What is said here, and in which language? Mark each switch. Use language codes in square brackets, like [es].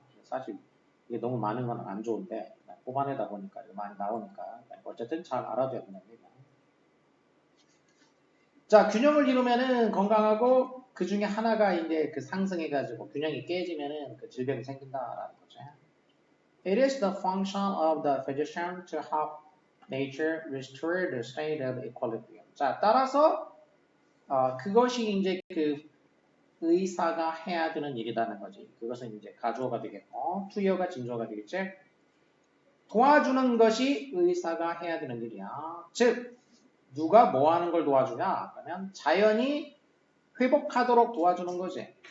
[ko] 사실 이게 너무 많은 건 안 좋은데 뽑아내다 보니까 많이 나오니까 어쨌든 잘 알아둬야 된다는 얘기야. 자, 균형을 이루면은 건강하고 그 중에 하나가 이제 그 상승해가지고 균형이 깨지면은 그 질병이 생긴다라는 거죠. [en] It is the function of the physician to help nature restore the state of equilibrium. [ko] 자, 따라서 그것이 이제 그 의사가 해야 되는 일이라는 거지. 그것은 이제 가주어가 되겠고, 투여가 진주어가 되겠지. 도와주는 것이 의사가 해야 되는 일이야. 즉, 누가 뭐 하는 걸 도와주냐? 그러면 자연이 회복하도록 도와주는 거지.